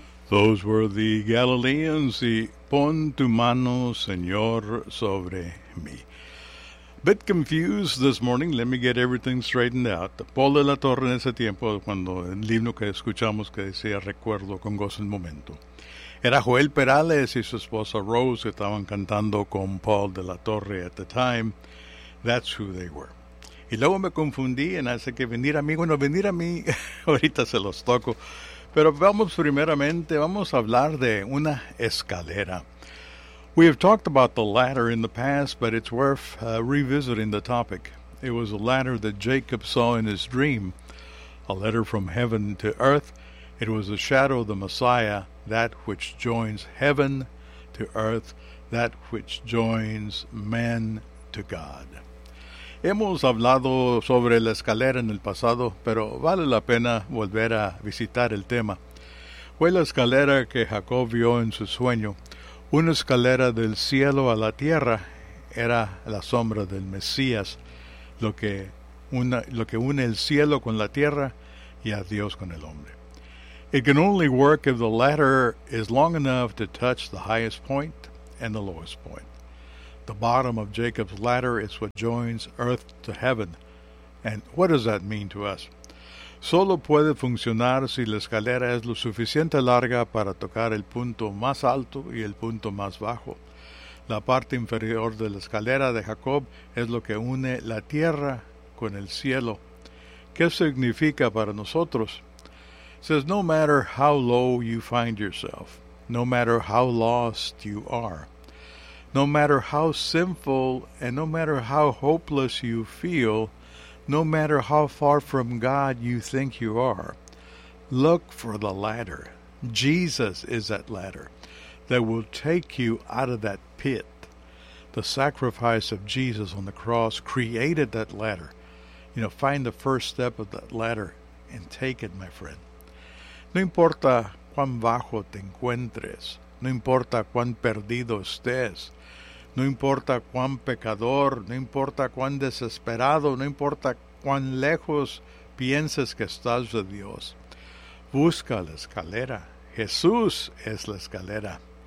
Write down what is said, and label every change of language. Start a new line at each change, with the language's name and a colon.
English: Those were the Galileans, the Pon tu mano, Señor, sobre mí. Bit confused this morning. Let me get everything straightened out.
Spanish: Paul de la Torre en ese tiempo, cuando el himno que escuchamos que decía Recuerdo con gozo el momento. Era Joel Perales y su esposa Rose que estaban cantando con Paul de la Torre
English: at the time. That's who they were.
Spanish: Y luego me confundí en hace que venir a mí. Bueno, venir a mí, ahorita se los toco. Pero vamos primeramente, vamos a hablar de una escalera.
English: We have talked about the ladder in the past, but it's worth revisiting the topic. It was a ladder that Jacob saw in his dream, a letter from heaven to earth. It was a shadow of the Messiah, that which joins heaven to earth, that which joins men to God.
Spanish: Hemos hablado sobre la escalera en el pasado, pero vale la pena volver a visitar el tema. Fue la escalera que Jacob vio en su sueño. Una escalera del cielo a la tierra era la sombra del Mesías, lo que une el cielo con la tierra y a Dios con el hombre.
English: It can only work if the ladder is long enough to touch the highest point and the lowest point. The bottom of Jacob's ladder is what joins earth to heaven. And what does that mean to us?
Spanish: Solo puede funcionar si la escalera es lo suficiente larga para tocar el punto más alto y el punto más bajo. La parte inferior de la escalera de Jacob es lo que une la tierra con el cielo. ¿Qué significa para nosotros?
English: It says, no matter how low you find yourself, no matter how lost you are, no matter how sinful and no matter how hopeless you feel, no matter how far from God you think you are, look for the ladder. Jesus is that ladder that will take you out of that pit. The sacrifice of Jesus on the cross created that ladder. You know, find the first step of that ladder and take it, my friend.
Spanish: No importa cuán bajo te encuentres, no importa cuán perdido estés, no importa cuán pecador, no importa cuán desesperado, no importa cuán lejos pienses que estás de Dios. Busca la escalera. Jesús es la escalera.